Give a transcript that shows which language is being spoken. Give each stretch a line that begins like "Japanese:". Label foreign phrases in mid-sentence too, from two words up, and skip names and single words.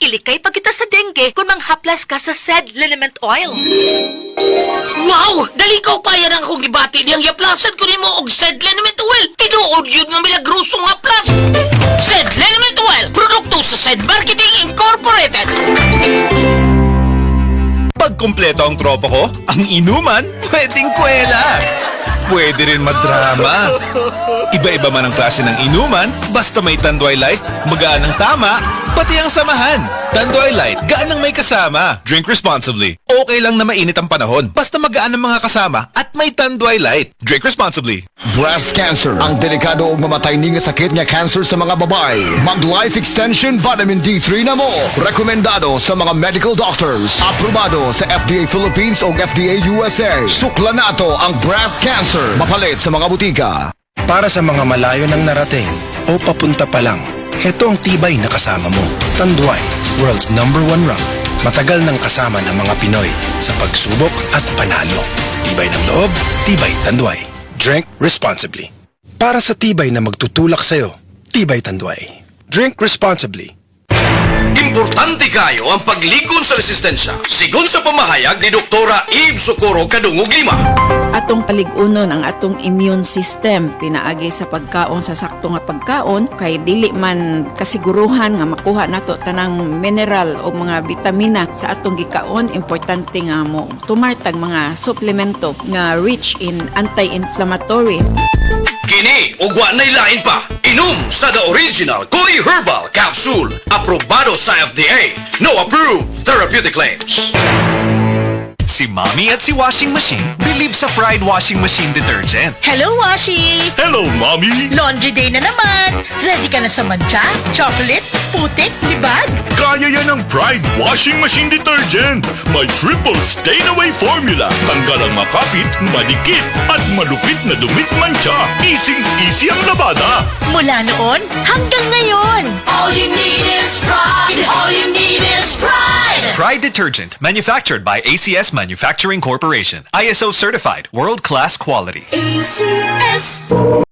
Cebuano: Ilikay pa kita sa dengue kung manghaplas ka sa SED Liniment Oil. Wow! Dali ko pa yan ang akong gibati niyang yaplasan ko nimo og SED Liniment Oil. Tinuod yun nga milagrosong haplas. SED Liniment Oil, produkto sa SED Marketing Incorporated.
Filipino: Pag kumpleto ang tropa ko, ang inuman, pwedeng kwela. Pwede rin madrama. Iba-iba man ang klase ng inuman, basta may Tanduay Light, magaan ang tama, pati ang samahan. Tanduay Light, gaan ang may kasama.
English: Drink responsibly.
Filipino: Okay lang na mainit ang panahon, basta magaan ang mga kasama at may Tanduay Light.
English: Drink responsibly. Breast cancer,
Cebuano: ang delikado ug mamatay ni nga sakit nga cancer sa mga babae. Mag Life Extension Vitamin D3 na mo. Rekomendado sa mga
English: medical doctors.
Cebuano: Aprobado sa FDA Philippines ug FDA USA. Sukla nato ang
English: breast cancer.
Cebuano: Mapalit sa mga butika.
Filipino: Para sa mga malayo nang narating o papunta pa lang, heto ang tibay na kasama mo. Tanduay,
English: world's #1 rum.
Filipino: Matagal nang kasama ng mga Pinoy sa pagsubok at panalo. Tibay ng loob, tibay Tanduay.
English: Drink responsibly.
Filipino: Para sa tibay na magtutulak sa'yo, tibay Tanduay.
English: Drink responsibly.
Cebuano: Importante kayo ang pagligon sa resistensya. Sigon sa pamahayag ni Doktora Eve Socorro Kadungog Lima. Atong paligunon ang atong immune system pinaagi sa pagkaon sa sakto nga pagkaon kay dili man kasiguruhan nga makuha nato tanang mineral o mga bitamina sa atong gikaon. Importante nga mo tumartag mga suplemento nga
English: rich in anti-inflammatory.
Cebuano: Kini ugwa nay lain pa. Inom sa The Original Koi Herbal Capsule. Aprobado sa FDA.
English: No approved therapeutic claims.
Filipino: Si Mommy at si Washing Machine believe sa Pride Washing Machine Detergent. Hello, Washi! Hello, Mommy!
English: Laundry day
Filipino: na naman! Ready ka na sa mancha, chocolate, putik, libag? Kaya yan ang Pride Washing Machine Detergent. May
English: triple stain-away formula.
Filipino: Tanggal ang makapit, malikit, at malupit na dumit mancha. Easy ang labada. Mula noon hanggang ngayon.
English: All you need is pride. All you need is pride. Pride Detergent, manufactured by ACS Manufacturing Corporation. ISO certified, world-class quality. ACS.